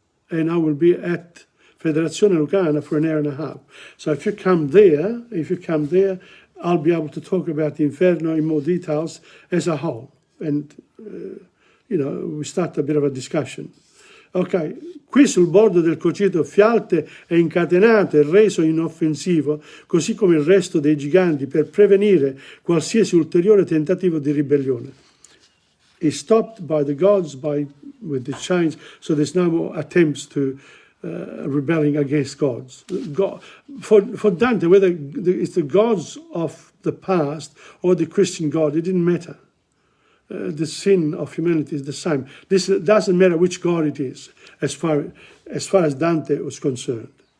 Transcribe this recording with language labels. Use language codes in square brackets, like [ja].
[en] And I will be at Federazione Lucana for an hour and a half. So if you come there, I'll be able to talk about the Inferno in more details as a whole. And, we start a bit of a discussion. [it] Ok, qui sul bordo del Cocito Fialte è incatenato e reso inoffensivo, così come il resto dei giganti, per prevenire qualsiasi ulteriore tentativo di ribellione. [en] Is stopped by the gods with the chains, so there's no more attempts to rebelling against gods. For Dante, whether it's the gods of the past or the Christian God, it didn't matter. The sin of humanity is the same. This doesn't matter which God it is, as far as Dante was concerned.